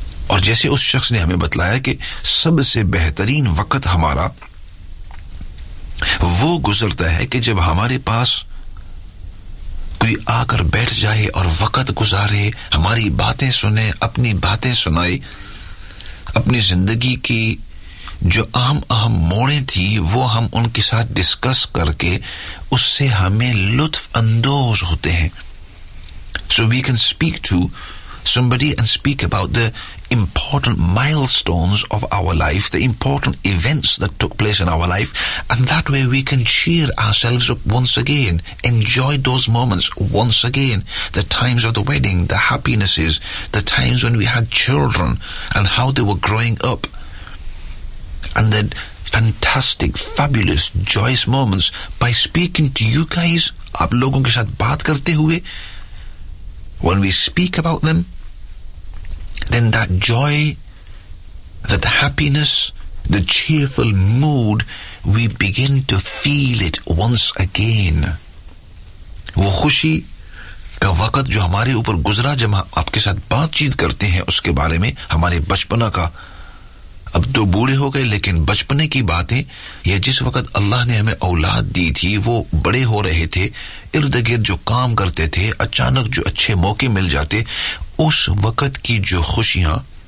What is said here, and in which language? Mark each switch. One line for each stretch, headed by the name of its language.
Hindi: और जैसे उस शख्स ने हमें बतलाया कि सबसे बेहतरीन वक्त हमारा वो गुजरता है कि जब हमारे पास कोई आकर बैठ जाए और वक्त गुजारे, हमारी बातें सुने, अपनी बातें सुनाए, अपनी जिंदगी की जो अहम अहम मोड़े थी वो हम उनके साथ डिस्कस करके उससे हमें लुत्फ अंदोज होते हैं.
English: So we can speak to somebody and speak about the important milestones of our life, the important events that took place in our life, and that way we can cheer ourselves up once again, enjoy those moments once again, the times of the wedding, the happinesses, the times when we had children and how they were growing up, and the fantastic, fabulous, joyous moments. By speaking to you guys,
Hindi: aap logon ke saath baat karte hue,
English: when we speak about them, then that joy, that happiness, the cheerful mood, we begin to feel it once again.
Hindi: वो खुशी का वक्त जो हमारे ऊपर गुजरा जब हम आपके साथ बातचीत करते हैं उसके बारे में, हमारे बचपना का, अब तो बूढ़े हो गए लेकिन बचपने की बातें, या जिस वक्त अल्लाह ने हमें औलाद दी थी, वो बड़े हो रहे थे, इर्द गिर्द जो काम करते थे, अचानक जो अच्छे मौके मिल जाते, उस वक्त की जो खुशियां